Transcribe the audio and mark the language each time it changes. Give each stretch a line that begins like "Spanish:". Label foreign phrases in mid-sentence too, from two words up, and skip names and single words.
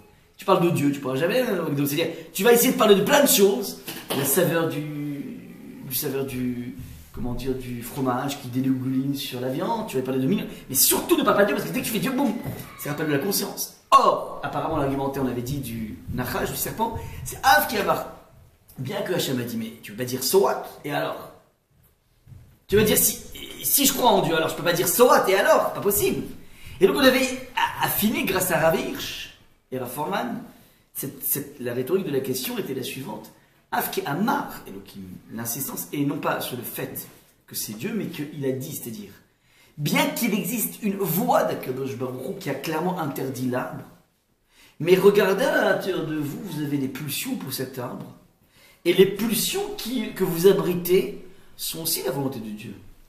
French: Si tu parles de Dieu, tu ne pourras jamais aller au McDo. C'est-à-dire tu vas essayer de parler de plein de choses, la saveur comment dire, du fromage qui dégouline sur la viande, tu vas parler de mille, mais surtout ne pas parler de Dieu, parce que dès que tu fais Dieu, boum, ça rappelle de la conscience. Or, apparemment, l'argumentaire, on avait dit du Nachash, du serpent, c'est Av qui avar. Bien que Hachem a dit, mais tu ne peux pas dire
English: so what,
French: et alors? Tu vas dire, si je crois en Dieu, alors je ne peux pas dire
English: so what,
French: et alors? Pas possible. Et donc on avait affiné grâce à Rav Hirsch et Rav Forman, la rhétorique de la question était la suivante.
Hebrew: אף כי אמר אלהים,
French: l'insistance, et non pas sur le fait que c'est Dieu, mais qu'il a dit, c'est-à-dire, bien qu'il existe une voix d'Akadosh Baruch Hu qui a clairement interdit l'arbre, mais regardez à l'intérieur de vous, vous avez des pulsions pour cet arbre, et les pulsions que vous abritez sont aussi la volonté de Dieu.